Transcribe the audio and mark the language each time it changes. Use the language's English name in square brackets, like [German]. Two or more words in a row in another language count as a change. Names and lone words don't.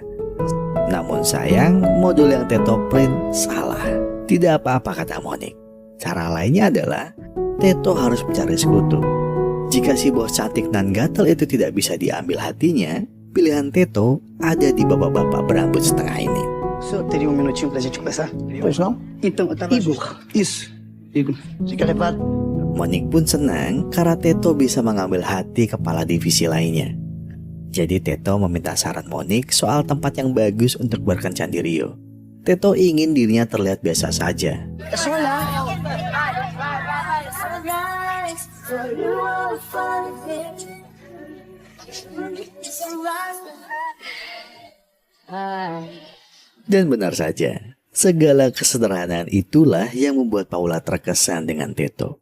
[Indonesian] Namun sayang, modul yang Teto print salah. Tidak apa-apa, kata Monik. Cara lainnya adalah Teto harus mencari sekutu. Jika si bos cantik dan gatel itu tidak bisa diambil hatinya, pilihan Teto ada di bapak-bapak berambut setengah ini. [Portuguese] O senhor teria minutinho pra gente conversar? Pois não? Então, eu tava... Igor. Isso. Igor. Fica levado. [Indonesian] Monik pun senang karena Teto bisa mengambil hati kepala divisi lainnya. Jadi Teto meminta saran Monik soal tempat yang bagus untuk berkencan di Rio. Teto ingin dirinya terlihat biasa saja. [Portuguese] É só olhar. [Indonesian] Dan benar saja, segala kesederhanaan itulah yang membuat Paula terkesan dengan Teto.